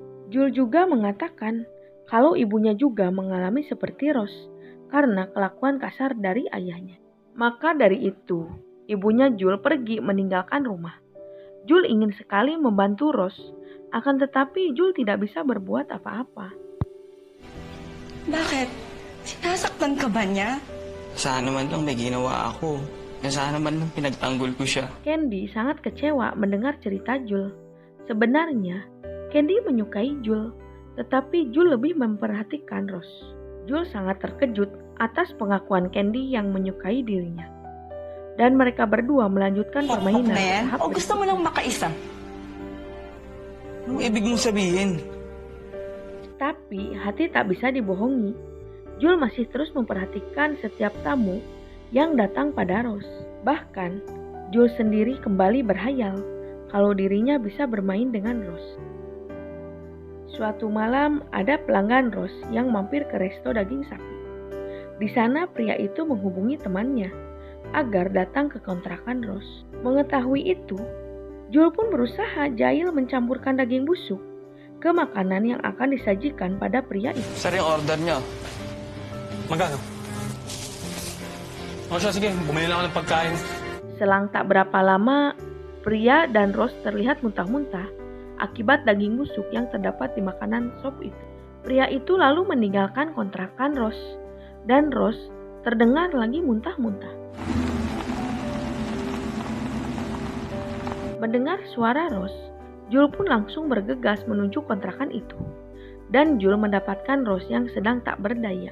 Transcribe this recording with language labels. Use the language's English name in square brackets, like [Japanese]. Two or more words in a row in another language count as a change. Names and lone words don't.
[Indonesian] Jul juga mengatakan kalau ibunya juga mengalami seperti Rose karena kelakuan kasar dari ayahnya. Maka dari itu, ibunya Jul pergi meninggalkan rumah. Jul ingin sekali membantu Rose, akan tetapi Jul tidak bisa berbuat apa-apa. [Filipino] Bakit? Sinasaktan ka ba niya? Sana naman lang may ginawa ako. Sana naman lang pinagtanggol ko siya. [Indonesian] Candy sangat kecewa mendengar cerita Jul. Sebenarnya, Candy menyukai Jul, tetapi Jul lebih memperhatikan Rose. Jul sangat terkejut atas pengakuan Candy yang menyukai dirinya. Dan mereka berdua melanjutkan permainan tahap [Filipino] O gusto mo lang makaisa? Anong ibig mong sabihin? [Indonesian] Tapi hati tak bisa dibohongi. Jul masih terus memperhatikan setiap tamu yang datang pada Rose. Bahkan, Jul sendiri kembali berhayal kalau dirinya bisa bermain dengan Rose. Suatu malam ada pelanggan Rose yang mampir ke resto daging sapi. Di sana pria itu menghubungi temannya agar datang ke kontrakan Rose. Mengetahui itu, Jul pun berusaha jahil mencampurkan daging busuk ke makanan yang akan disajikan pada pria itu. [Filipino] Sir, yung order niyo. Magkano? O siya, sige, bumili lang ako ng pagkain. [Indonesian] Selang tak berapa lama, pria dan Rose terlihat muntah-muntah akibat daging busuk yang terdapat di makanan sop itu. Pria itu lalu meninggalkan kontrakan Rose, dan Rose terdengar lagi muntah-muntah. Mendengar suara Rose, Jul pun langsung bergegas menuju kontrakan itu, dan Jul mendapatkan Rose yang sedang tak berdaya.